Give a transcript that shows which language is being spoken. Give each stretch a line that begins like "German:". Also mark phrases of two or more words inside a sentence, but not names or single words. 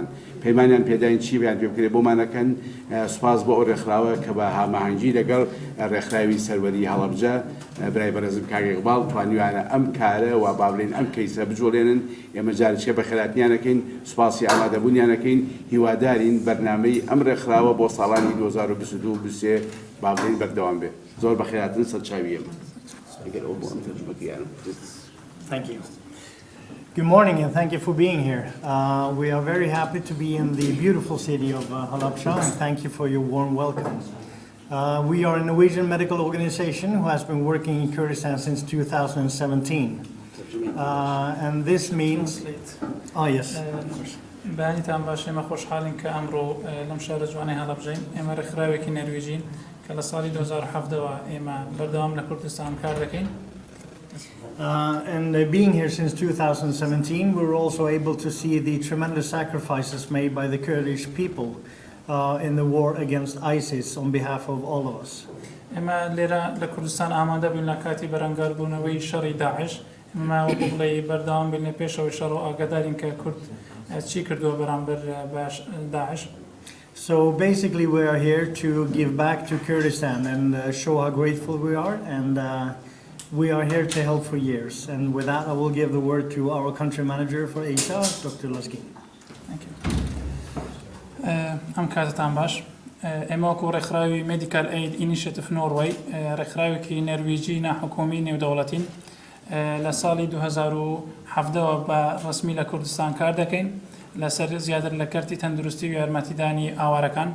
Central Kurdish: پەیمانیان پێداین چی بیان پێ بکرێت بۆمانەکەن. سوپاس بۆ ئەو ڕێکخراوە کە بە هاماهەنگی لەگەڵ ڕێکخراوی سەروەری هەڵەبجە برای بەڕێزم کاک ئیقبال توانیوانە ئەم کارە و با بڵین ئەم کەیسە بجۆڵێنن. ئێمە جارێکێ بە خێراتنیانەکەین، سوپاسی ئامادەبوونیانەکەین، هیوادارین بەرنامەی ئەم ڕێکخراوە بۆ ساڵانی 2022-23 با بڵین بەردەوام بێ. زۆر بە خێراتن سەرچاوی ئێمە.
English: Thank you. Good morning and thank you for being here. We are very happy to be in the beautiful city of Halabja and thank you for your warm welcome. We are a Norwegian medical organization who has been working in Kurdistan since 2017. And this means... yes.
Central Kurdish: بەیانیتان باش ئێمە خۆشحاڵین کە ئەمڕۆ لەم شارە جوانەی هەڵەبجەین. ئێمە ڕێکخراوێکی نەرویجین کە لە ساڵی 2017ەوە ئێمە بەردەوام لە کوردستان کار دەکەین.
English: And being here since 2017, we were also able to see the tremendous sacrifices made by the Kurdish people in the war against ISIS on behalf of all of us.
Central Kurdish: ئێمە لێرە لە کوردستان ئامادە بووین لە کاتی بەرەنگاربوونەوەی شەڕی داعش. ئێمە بڵێ بەردەوام بین لە پێشەوەی شەڕ و ئاگادارین کە کورد چی کردووە بەرامبەر باش داعش.
English: So basically we are here to give back to Kurdistan and show how grateful we are, and we are here to help for years. And with that I will give the word to our country manager for Asia, Dr. Laskin. Thank you.
Central Kurdish: ئەم کاتتان باش. ئێمە وەکو ڕێکخراوی Medical Aid Initiative Norway ڕێکخراوێکی نەرویجی ناحکومی نێودەوڵەتین لە ساڵی 2017ەوە بە ڕسمی لە کوردستان کار دەکەین لەسەر زیاتر لە کەرتی تەندروستی و یارمەتیدانی ئاوارەکان.